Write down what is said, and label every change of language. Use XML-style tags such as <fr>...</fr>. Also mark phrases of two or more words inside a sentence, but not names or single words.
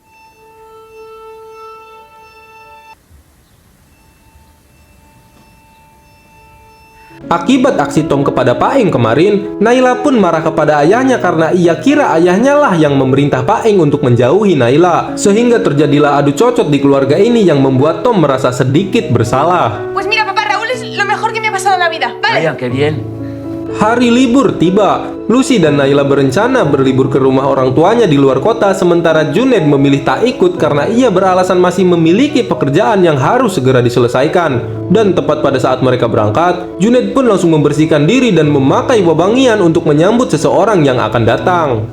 <id>Akibat aksi Tom kepada Paing kemarin, Naila pun marah kepada ayahnya karena ia kira ayahnya lah yang memerintah Paing untuk menjauhi Naila. Sehingga terjadilah adu cocot di keluarga ini yang membuat Tom merasa sedikit bersalah.</id> <es>Pues mira, papá, Raúl es lo mejor que me ha pasado en la vida, ¿vale? Vaya, qué bien.</es> <id>Hari libur tiba. Lucy dan Naila berencana berlibur ke rumah orang tuanya di luar kota, sementara Junaid memilih tak ikut karena ia beralasan masih memiliki pekerjaan yang harus segera diselesaikan. Dan tepat pada saat mereka berangkat, Junaid pun langsung membersihkan diri dan memakai wewangian untuk menyambut seseorang yang akan datang.</id>